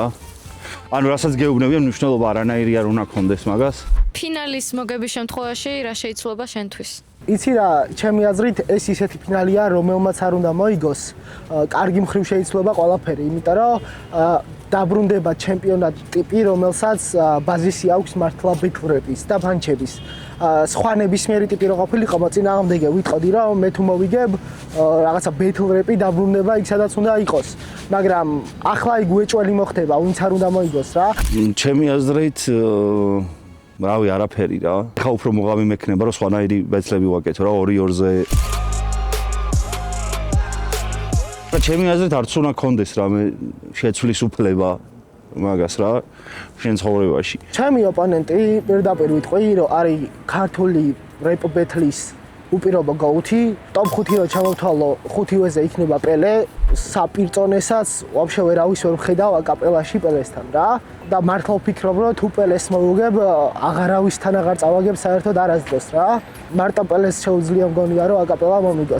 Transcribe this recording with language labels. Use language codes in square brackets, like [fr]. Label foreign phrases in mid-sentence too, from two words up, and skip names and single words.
[ka] ანუ რასაც გეუბნებიან, მნიშვნელობა არანაირი არ უნდა გქონდეს მაგას. ფინალის მოგების შემთხვევაში რა შეიცვლება შენთვის? იცი რა, ჩემი აზრით ეს ისეთი ფინალია, რომელმაც არ უნდა მოიგოს. კარგი მხრივ შეიცვლება ყველაფერი, იმიტომ რომ დაბრუნდება ჩემპიონატ ტიპი, რომელსაც ბაზისი აქვს მართლა [en] battle rap-ის [ka] და ფანჩების. სხვა ნებისმიერი ტიპი რო ყოფილიყო, მოწინააღმდეგე ვიტყოდი რომ მე თუ მოვიგებ, რაღაცა [en] battle rap-ი [ka] დაბრუნდება იქ სადაც უნდა იყოს. მაგრამ ახლა იქ უეჭველი მოხდება, ვინც არ უნდა მოიგოს რა. ჩემი აზრით რავი, არაფერი რა. ხა უფრო მოღავი მექნება, რომ სხვანაირი ბეთლები ვაკეთო რა 2-2-ზე. ჩემი აზრით არც უნდა გქონდეს რამე შეცვლის უფლება მაგას რა შენ ცხოვრებაში. ჩემი ოპონენტი პირდაპირ ვიტყვი, რომ არის ქართული [en] rap battle-ის [ka] უპირობო გაუთი, top 5 რო ჩამოვთვალო, 5-ვეზე იქნება პელე, საპირწონესაც ვაფშე ვერავის ვერ ვხედავ აკაპელაში პელესთან რა. და მართლა ვფიქრობ, რომ თუ პელეს მოვუგებ, აღარავისთან აღარ წავაგებ საერთოდ არასდროს რა. მარტო პელეს შეუძლია მგონია, რომ აკაპელა მომიგოს.